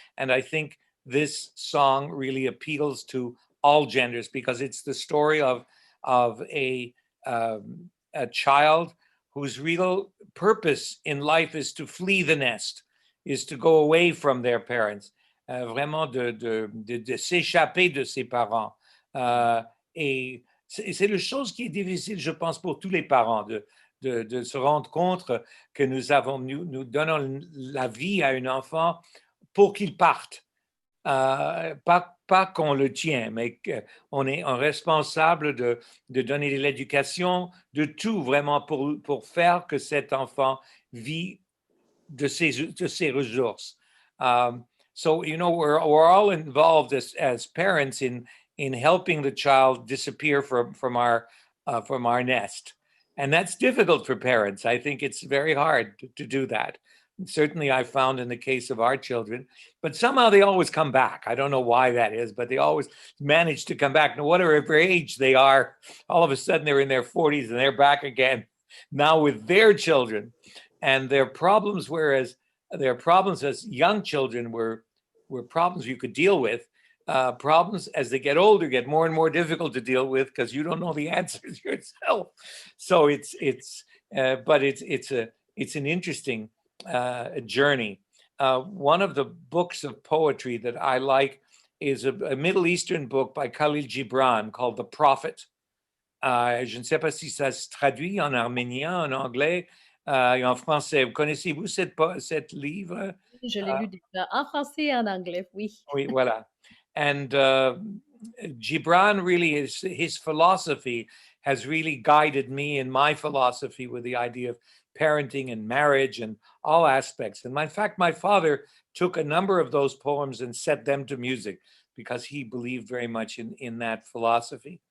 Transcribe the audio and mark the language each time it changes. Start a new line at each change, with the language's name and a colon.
English: And I think this song really appeals to all genders because it's the story of a child whose real purpose in life is to flee the nest, is to go away from their parents,
French: vraiment de s'échapper de ses parents. Et c'est la chose qui est difficile, je pense, pour tous les parents, de se rendre compte que nous donnons la vie à un enfant pour qu'il parte. Pas qu'on le tient, mais qu'on est responsable de donner de l'éducation, de tout vraiment pour faire que cet enfant vit de ses ressources.
English: So, you know, we're all involved as parents in helping the child disappear from our nest. And that's difficult for parents. I think it's very hard to do that. And certainly I found in the case of our children, but somehow they always come back. I don't know why that is, but they always manage to come back. No whatever age they are, all of a sudden they're in their 40s and they're back again. now with their children and their problems, whereas their problems as young children were problems you could deal with. Problems as they get older get more and more difficult to deal with because you don't know the answers yourself. So it's an interesting journey. One of the books of poetry that I like is a Middle Eastern book by Khalil Gibran called The Prophet.
French: Je ne sais pas si ça se traduit en arménien, en anglais et en français. Connaissez-vous cette livre? Je l'ai lu déjà en français et en anglais, oui. Oui, voilà.
English: And Gibran really his philosophy has really guided me in my philosophy with the idea of parenting and marriage and all aspects. And in fact, my father took a number of those poems and set them to music because he believed very much in that philosophy.